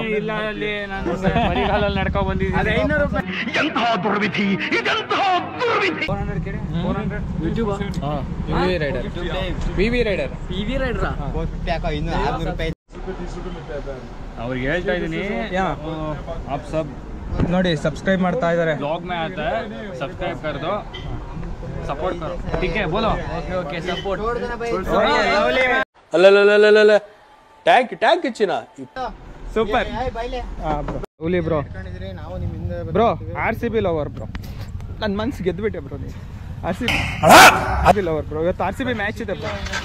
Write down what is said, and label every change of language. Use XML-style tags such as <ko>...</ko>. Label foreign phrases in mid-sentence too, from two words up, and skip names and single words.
<kn>ನಡ್ಕೊಂಡ್ ಬಂದಿದ್ದೀವಿ. 500 ರೂಪಾಯಿ. ವಿ ರೈಡರ್ ಅವ್ರಿಗೆ ಹೇಳ್ತಾ ಇದೀನಿ</kn> <hi>आप सब</hi> <kn>ನೋಡಿ ಸಬ್ಸ್ಕ್ರೈಬ್ ಮಾಡ್ತಾ ಇದಾರೆ.</kn> <hi>ब्लॉग में आता है, सब्सक्राइब कर दो, सपोर्ट करो, ठीक है? बोलो</hi> <en>okay support.</en> <kn>ಅಲ್ಲ ಟ್ಯಾಂಕ್ ಇಚ್ಚಿನ ಸೂಪರ್ ಹುಲಿ ಬ್ರೋ.</kn> <en>bro RCB lover bro.</en> <kn>ನನ್ನ ಮನ್ಸು ಗೆದ್ಬಿಟ್ಟೆ ಬ್ರೋ. ನೀವು RCB</kn> <en>lover bro.</en> <kn>ಇವತ್ತು RCB ಮ್ಯಾಚ್ ಇದೆ ಬ್ರೋ.</kn>